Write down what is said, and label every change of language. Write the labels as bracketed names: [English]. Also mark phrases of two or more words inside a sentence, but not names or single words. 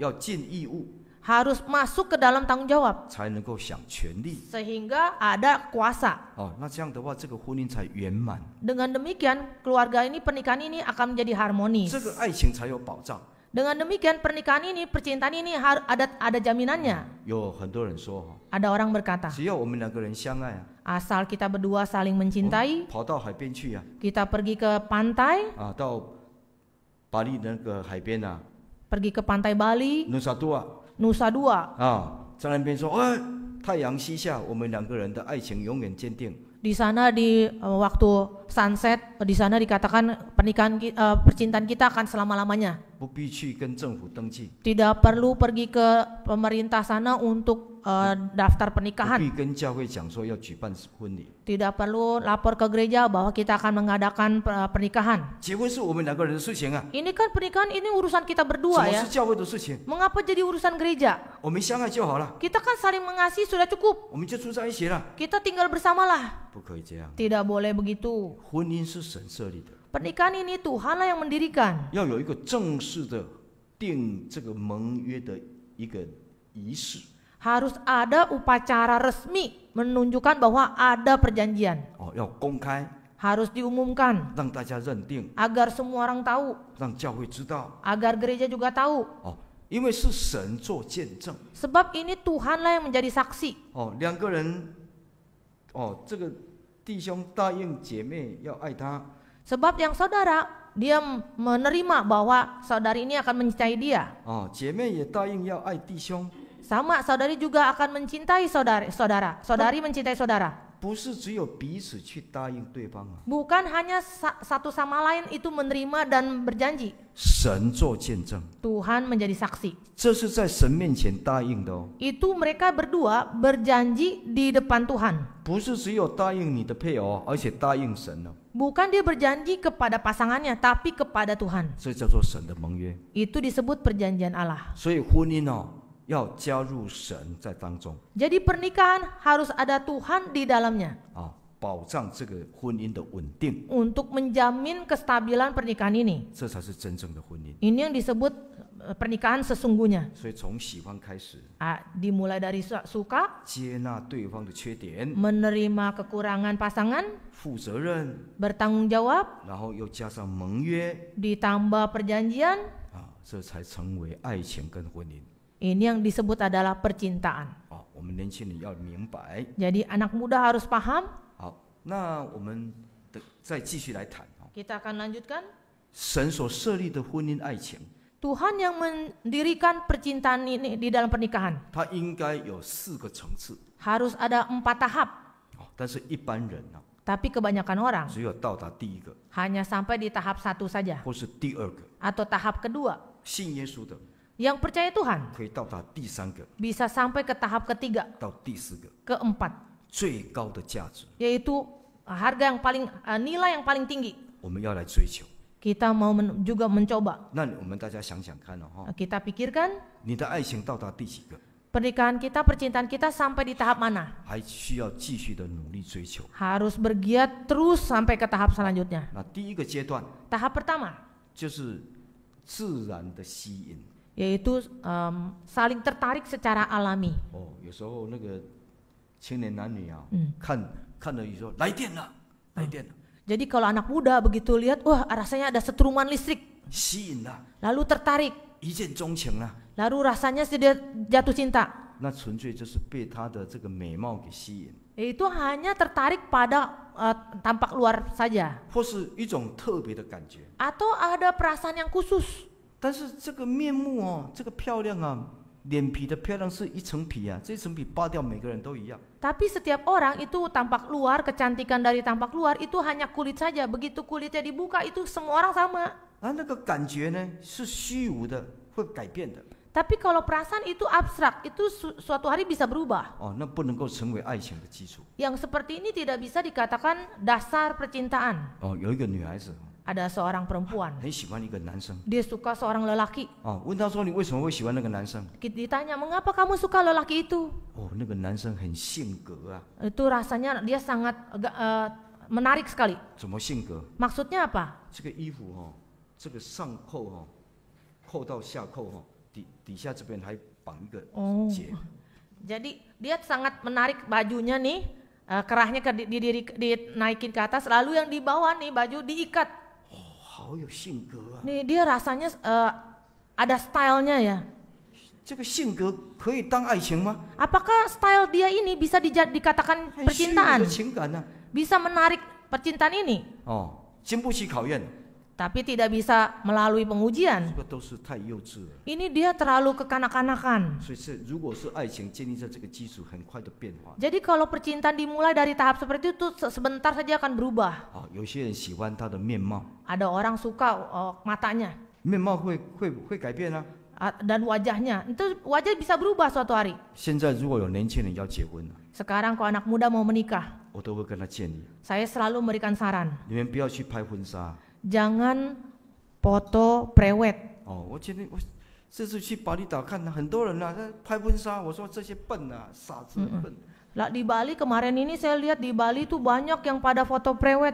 [Chinese] 哦，要尽义务。 [Indonesian] harus masuk ke dalam tanggung jawab [Chinese] 才能够享权利。 [Indonesian] sehingga ada kuasa. [Chinese] 哦，那这样的话，这个婚姻才圆满， [Indonesian] Dengan demikian keluarga ini, pernikahan ini akan menjadi harmonis. [Chinese] 这个爱情才有保障。 [Indonesian] Dengan demikian pernikahan ini, percintaan ini ada jaminannya. [Chinese] 有很多人说哈， [Indonesian] Ada orang berkata, [Chinese] 只要我们两个人相爱啊， [Indonesian] asal kita berdua saling mencintai, [Chinese] 跑到海边去啊， [Indonesian] kita pergi ke pantai, [Chinese] 啊，到巴黎那个海边啊， [Indonesian] pergi ke pantai Bali, [Chinese] 努萨多啊， [Indonesian] Nusa Dua. [Chinese] 啊，在那边说，哎，太阳西下，我们两个人的爱情永远坚定。 [Indonesian] Di sana di waktu sunset, di sana dikatakan percintaan kita akan selama-lamanya. [Chinese] 不必去跟政府登记， [Indonesian] Tidak perlu pergi ke pemerintah sana untuk daftar [Chinese] 不 [Indonesian] pernikahan. [Chinese] 必跟教会讲说要举办婚礼。 [Indonesian] Tidak perlu lapor ke gereja bahwa kita akan mengadakan pernikahan. [Chinese] 结婚是我们两个人的事情啊， [Indonesian] Ini kan pernikahan ini urusan kita [Chinese] 什 [Indonesian] berdua [Chinese] 么 [Indonesian] ya. [Chinese] 是教会的事情？ [Indonesian] Mengapa jadi urusan gereja? [Chinese] 我们相爱就好了， [Indonesian] Kita kan saling mengasihi sudah cukup. [Chinese] 我们就住在一起了。 [Indonesian] Kita tinggal bersamalah. [Chinese] 不可以这样， [Indonesian] Tidak boleh begitu. [Chinese] 婚姻是神设立的， [Indonesian] Pernikahan ini Tuhanlah yang mendirikan. [Chinese] 要有一个正式的定这个盟约的一个仪式。 [Indonesian] Harus ada upacara resmi menunjukkan bahwa ada perjanjian. [Chinese] 哦，要公开， [Indonesian] Harus diumumkan [Chinese] 让大家认定， [Indonesian] agar semua orang tahu, [Chinese] 让教会知道。 [Indonesian] agar gereja juga tahu. [Chinese] 哦，因为是神做见证。 [Indonesian] Sebab ini Tuhanlah yang menjadi saksi. [Chinese] 哦，两个人，哦，这个弟兄答应姐妹要爱他， [Indonesian] Sebab yang saudara, dia menerima bahwa saudari ini akan mencintai dia. [Chinese] 哦，姐妹也答应要爱弟兄， [Indonesian] Sama saudari juga akan mencintai saudari mencintai saudara. [Chinese] 不是只有彼此去答应对方啊， [Indonesian] Bukan hanya satu sama lain itu menerima dan berjanji. [Chinese] 神做见证， [Indonesian] Tuhan menjadi saksi. [Chinese] 这是在神面前答应的哦， [Indonesian] Itu mereka berdua berjanji di depan Tuhan. [Chinese] 不是只有答应你的配偶，而且答应神哦， [Indonesian] Bukan dia berjanji kepada pasangannya, tapi kepada Tuhan. [Chinese] 这叫做神的盟约。 [Indonesian] Itu disebut perjanjian Allah. [Chinese] 所以婚姻哦，要加入神在当中 [Indonesian] Jadi pernikahan harus ada Tuhan di dalamnya [Chinese] 啊，保障这个婚姻的稳定， [Indonesian] untuk menjamin kestabilan pernikahan ini. [Chinese] 这才是真正的婚姻。 [Indonesian] Ini yang disebut pernikahan sesungguhnya. [Chinese] 所以从喜欢开始， [Indonesian] Dimulai dari suka, [Chinese] 接纳对方的缺点， [Indonesian] menerima kekurangan pasangan, [Chinese] 负责任， [Indonesian] bertanggung jawab, [Chinese] 然后又加上盟约 [Indonesian] ditambah perjanjian. [Chinese] 啊，这才成为爱情跟婚姻。 [Indonesian] Ini yang disebut adalah percintaan. [Chinese] 啊，我们年轻人要明白。 [Indonesian] Jadi anak muda harus paham. [Chinese] 好，那我们再继续来谈啊， [Indonesian] Kita akan lanjutkan. [Chinese] 神所设立的婚姻爱情， [Indonesian] Tuhan yang mendirikan percintaan ini di dalam pernikahan. [Chinese] 它应该有4个层次 [Indonesian] Harus ada 4 tahap. [Chinese] 啊，但是一般人啊， [Indonesian] Tapi kebanyakan orang [Chinese] 只有到达第1个 [Indonesian] hanya sampai di tahap 1 saja. [Chinese] 或是第2个， [Indonesian] Atau tahap kedua. [Chinese] 信耶稣的 [Indonesian] Yang percaya Tuhan [Chinese] 可以到达第3个 [Indonesian] bisa sampai ke tahap ketiga, [Chinese] 到第4个， [Indonesian] keempat. [Chinese] 最高的价值， [Indonesian] Yaitu harga yang paling, nilai yang paling tinggi. [Chinese] 我们要来追求。 [Indonesian] Kita mau juga mencoba. [Chinese] 那我们大家想想看哦，哈， [Indonesian] Kita pikirkan [Chinese] 你的爱情到达第几个？ [Indonesian] pernikahan kita, percintaan kita sampai di tahap mana? [Chinese] 还需要继续的努力追求。 [Indonesian] Harus bergiat terus sampai ke tahap selanjutnya. [Chinese] 那第1个阶段 [Indonesian] Tahap pertama [Chinese] 就是自然的吸引。 [Indonesian] yaitu saling tertarik secara alami. [Chinese] 哦，有时候那个青年男女啊， 看了你说来电了，来电了， [Indonesian] Jadi kalau anak muda begitu lihat, wah rasanya ada setruman listrik, [Chinese] 吸引了， [Indonesian] lalu tertarik, [Chinese] 一见钟情了， [Indonesian] lalu rasanya sudah jatuh cinta. [Chinese] 那纯粹就是被他的这个美貌给吸引， [Indonesian] Itu hanya tertarik pada tampak luar saja, [Chinese] 或是一种特别的感觉。 [Indonesian] atau ada perasaan yang khusus. [Chinese] 但是这个面目哦，这个漂亮啊，脸皮的漂亮是一层皮啊，这层皮扒掉每个人都一样。 [Indonesian] Tapi setiap orang itu tampak luar, kecantikan dari tampak luar itu hanya kulit saja. Begitu kulitnya dibuka itu semua orang sama. [Chinese] 那个感觉呢是虚无的，会改变的。 [Indonesian] Tapi kalau perasaan itu abstrak, itu suatu hari bisa berubah. [Chinese] 哦，那不能够成为爱情的基础。 [Indonesian] Yang seperti ini tidak bisa dikatakan dasar percintaan. [Chinese] 哦，有一个女孩子 [Indonesian] Ada seorang perempuan, [Chinese] 很喜欢一个男生， [Indonesian] dia suka seorang lelaki. [Chinese] 哦，问他说你为什么会喜欢那个男生？ [Indonesian] Ditanya, mengapa kamu suka lelaki itu? [Chinese] 哦，那个男生很性格啊， [Indonesian] Itu rasanya dia sangat menarik sekali. [Chinese] 怎么性格？ [Indonesian] Maksudnya apa? [Chinese] 这个衣服哦，这个上扣哦，扣到下扣哦，底下这边还绑一个 Oh. 结。 [Indonesian] Jadi dia sangat menarik bajunya nih, kerahnya dinaikin ke atas, lalu yang di bawah nih baju diikat. [Chinese] 好有性格啊！ [Indonesian] Nih dia rasanya ada stylenya ya. [Chinese] 这个性格可以当爱情吗？ [Indonesian] Apakah style dia ini bisa dikatakan [Chinese] 很虚伪的 [Indonesian] percintaan? [Chinese] 情感呢、 [Indonesian] Bisa menarik percintaan ini? [Chinese] 哦，经不起考验， [Indonesian] Tapi tidak bisa melalui [Chinese] 这 [Indonesian] pengujian. [Chinese] 个都是太幼稚了。 [Indonesian] Ini dia terlalu kekanak-kanakan. [Chinese] 所以如果是爱情建立在这个基础，很快的变化。 [Indonesian] Jadi kalau percintaan dimulai dari tahap seperti itu sebentar saja akan berubah. [Chinese] 啊，有些人喜欢他的面貌， [Indonesian] Ada orang suka matanya [Chinese] 面貌会改变啊。 [Indonesian] dan wajahnya. Itu wajah bisa berubah suatu hari. [Chinese] 现在如果有年轻人要结婚了， [Indonesian] Sekarang kalau anak muda mau menikah, [Chinese] 我都会跟他建议， [Indonesian] saya selalu memberikan saran. [Chinese] 你们不要去拍婚纱。 [Indonesian] Jangan foto prewed. [Chinese] 哦，我这次去巴厘岛看很多人啊，在拍婚纱，我说这些笨啊，傻子笨。 [Indonesian] Lah di Bali kemarin ini saya lihat di Bali tuh banyak yang pada foto prewed.